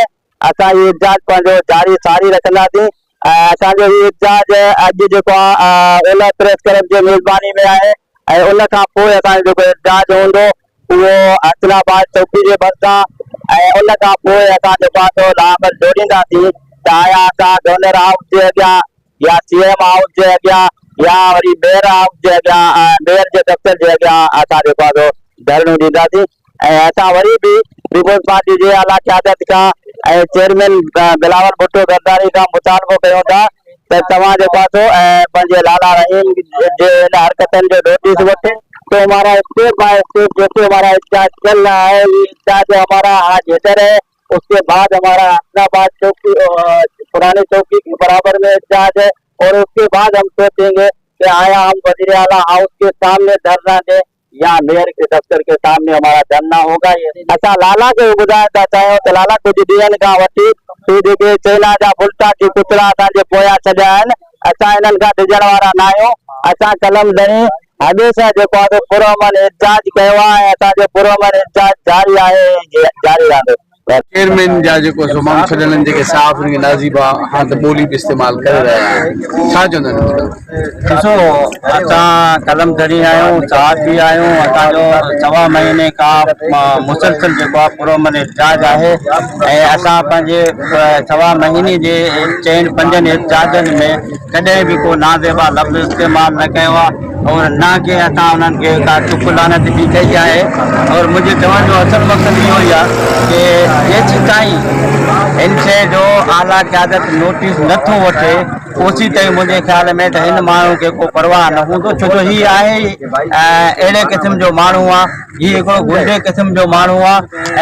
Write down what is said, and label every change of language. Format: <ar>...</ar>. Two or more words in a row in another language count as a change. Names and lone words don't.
<sd>असां ही एहतजाज पंहिंजो जारी सारी रखंदासीं। असांजो ही एहतजाज अॼु जेको आहे ओलह प्रेस क्लब जे मेज़बानी में आहे ऐं उन खां पोइ असांजो जेको एहतजाज हूंदो उहो हसनाबाद चौकी जे भरिसां ऐं उन खां पोइ असां जेको आहे सो लामत जोड़ींदासीं त आया असां गवर्नर हाउस जे अॻियां या CM हाउस जे अॻियां या वरी मेयर हाउस जे अॻियां मेयर जे दफ़्तर जे अॻियां असां जेको आहे सो धरणो ॾींदासीं। ऐं असां वरी बि पीपुल्स पार्टी जे आला क़यादत खां ऐं चेयरमैन बिलावल भुट्टो ज़रदारी खां मुतालबो कयूं था त तव्हां जेको आहे सो पंहिंजे लाला रहीम जे इन हरकतनि जो नोटिस वठे।</sd> <ur>تو ہمارا</ur> <en>step by step</en> <ur>جیسے ہمارا احتجاج چل رہا ہے، یہ احتجاج ہمارا آج ادھر ہے، اس کے بعد ہمارا حسن آباد چوکی پرانی چوکی کے برابر میں احتجاج ہے اور اس کے بعد ہم سوچیں گے کہ آیا ہم وزیر اعلیٰ ہاؤس کے سامنے دھرنا دیں یا میئر کے دفتر کے سامنے ہمارا دھرنا ہوگا.</ur> <sd>ये असां लाला के ॿुधाइण था चाहियूं त लाला कुझु ॾींहंनि खां वठी जेके चाइना जा बुल्टा की कुतरा असांजे पोयां छॾिया आहिनि, असां इन्हनि खां डिॼण वारा न आहियूं। असां कलम धणी हमेशह जेको आहे पुरअमन एहतजाज कयो आहे ऐं असांजो पुरअमन एहतजाज जारी आहे, जारी रहंदो। चेयरमैन जा जेको सो माण्हू छॾण जेके सहाफ़ियुनि खे नाज़िबा हाणे त ॿोली बि इस्तेमालु करे रहिया आहिनि, छा चवंदा आहिनि? ॾिसो असां कलम धणी आहियूं, सहाफ़ी आहियूं, असांजो सवा महीने खां मुसलसल जेको आहे पुरअमन एहतजाज आहे ऐं असां पंहिंजे सवा महीने जे चइनि पंजनि एहतजाजनि में कॾहिं बि को नाज़ेबा लफ़्ज़ इस्तेमालु न कयो आहे</sd> <ur>اور نا کہ</ur> <sd>असां उन्हनि खे का टुक लानत बि कई आहे। और मुंहिंजे चवण जो असल मक़सदु इहो ई आहे कि जेसीं ताईं इन शइ जो आला क़यादत नोटिस नथो वठे ओसी ताईं मुंहिंजे ख़्याल में त हिन माण्हू खे को परवाह न हूंदो, छो जो हीअ आहे अहिड़े क़िस्म जो माण्हू आहे, हीअ हिकिड़ो गुंडे क़िस्म जो माण्हू आहे।</sd>